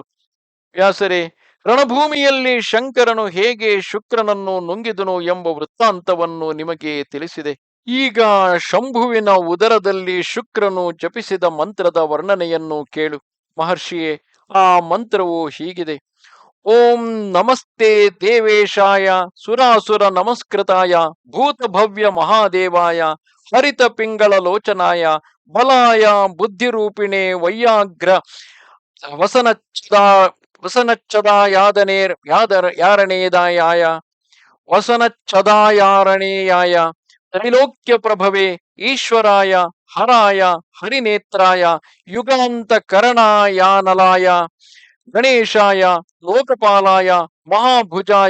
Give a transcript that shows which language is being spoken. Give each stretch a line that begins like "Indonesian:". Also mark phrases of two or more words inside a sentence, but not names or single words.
Kannada: ವ್ಯಾಸರೇ, ರಣಭೂಮಿಯಲ್ಲಿ ಶಂಕರನು ಹೇಗೆ ಶುಕ್ರನನ್ನು ನುಂಗಿದನು ಎಂಬ ವೃತ್ತಾಂತವನ್ನು ನಿಮಗೆ ತಿಳಿಸಿದೆ. ಈಗ ಶಂಭುವಿನ ಉದರದಲ್ಲಿ ಶುಕ್ರನು ಜಪಿಸಿದ ಮಂತ್ರದ ವರ್ಣನೆಯನ್ನು ಕೇಳು. ಮಹರ್ಷಿಯೇ, ಆ ಮಂತ್ರವು ಹೀಗಿದೆ:
Sanskrit: ಓಂ ನಮಸ್ತೆ ದೇವೇಶಾಯ ಸುರಾಸುರ ನಮಸ್ಕೃತಾಯ ಭೂತಭವ್ಯ ಮಹಾದೇವಾಯ ಹರಿತ ಪಿಂಗಳ ಲೋಚನಾಯ ಬಲಾಯ ಬುದ್ಧಿರೂಪಿಣೆ ವೈಯಾಗ್ರ ಯಾರಣೇದಾಯ ವಸನಚ್ಛದಾಯಾರಣೇಯಾಯ ತ್ರೈಲೋಕ್ಯ ಪ್ರಭವೆ ಈಶ್ವರಾಯ ಹರಾಯ ಹರಿನೇತ್ರಾಯ ಯುಗಾಂತ ಕರಣಾಯಾನಲಾಯ ಗಣೇಶಾಯ ಲೋಕಪಾಲಾಯ ಮಹಾಭುಜಾಯ